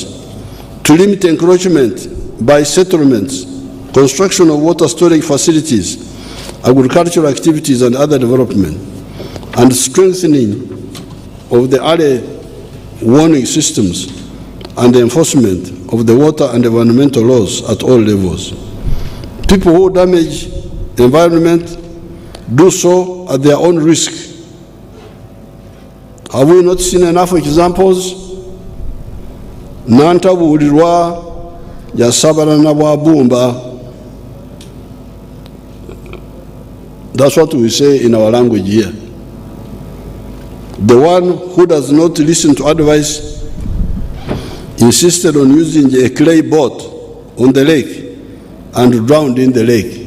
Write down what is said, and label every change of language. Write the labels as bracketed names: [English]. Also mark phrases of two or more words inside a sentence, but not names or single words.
[English] To limit encroachment by settlements, construction of water storage facilities, agricultural activities and other development, and strengthening of the early warning systems and the enforcement of the water and environmental laws at all levels. People who damage the environment do so at their own risk. Have we not seen enough examples? [Ganda] Nantabuulirwa yasabala na bwabumba. [English] That's what we say in our language here. The one who does not listen to advice insisted on using a clay boat on the lake and drowned in the lake.